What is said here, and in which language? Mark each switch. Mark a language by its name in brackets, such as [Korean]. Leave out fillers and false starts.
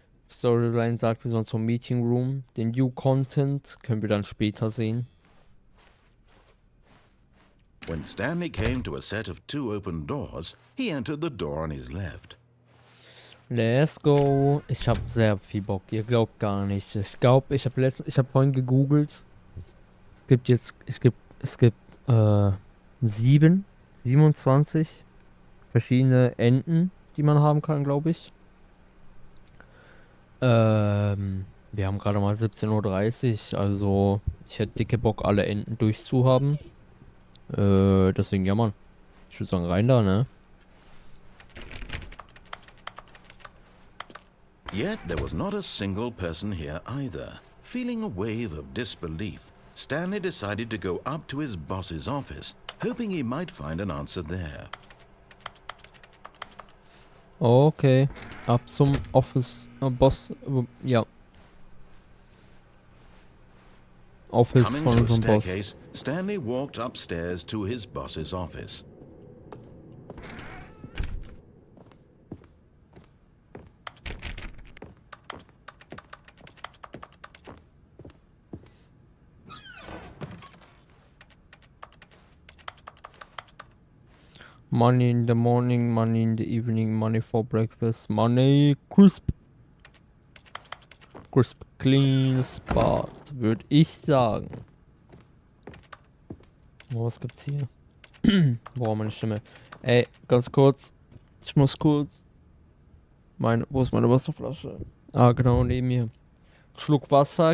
[German] Storyline sagt, wir sollen zum Meeting Room. Den New Content können wir dann später sehen. [English] When Stanley came to a set of 2 open doors, he entered the door on his left. Let's go. [German] Ich habe sehr viel Bock. Ihr glaubt gar nicht. Ich glaube, ich habe vorhin gegoogelt. Es gibt 27 verschiedene Enden, die man haben kann, glaube ich. Wir haben gerade mal 17:30 Uhr, also ich hätte dicke Bock, alle Enden durchzuhaben. Deswegen, ja, Mann. Ich würde sagen, rein da, ne? [English] Yet there was not a single person here either. Feeling a wave of disbelief, Stanley decided to go up to his boss's office, hoping he might find an answer there. [German] Okay, ab zum Office, Boss, ja. Office [English] Coming [German] von [English] to a [German] unserem Boss. [English] staircase, Stanley walked upstairs to his boss's office. Money in the morning, money in the evening, money for breakfast, money crisp. Crisp, clean spot, [German] würde ich sagen. Oh, was gibt's hier? Boah, meine Stimme. Ey, ganz kurz. Ich muss kurz. Wo ist meine Wasserflasche? Ah, genau, neben mir. Schluck Wasser.